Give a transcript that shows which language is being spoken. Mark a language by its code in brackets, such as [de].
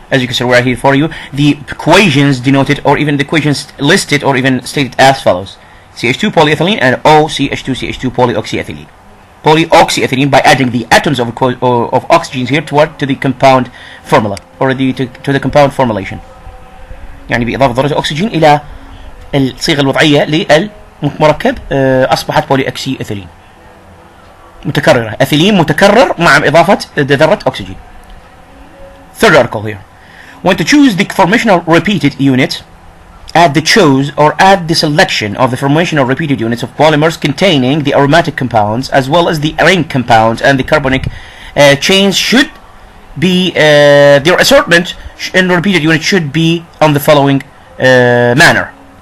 [en] As you can see right here for you, the equations denoted, or even the equations listed, or even stated as follows: CH2 polyethylene and OCH2CH2 polyoxyethylene. Polyoxyethylene by adding the atoms of oxygens here to the compound formula, or to the compound formulation. [ar] يعني بإضافة ذرة أكسجين إلى الصيغة الوضعية للمركب أصبحت polyoxyethylene. متكررة، ethylene متكرر مع إضافة ذرة أكسجين. [en] Third article here. When to choose the formational repeated unit, add the selection of the formational repeated units of polymers containing the aromatic compounds as well as the ring compounds and the carbonic chains should be their assortment in repeated unit should be on the following manner.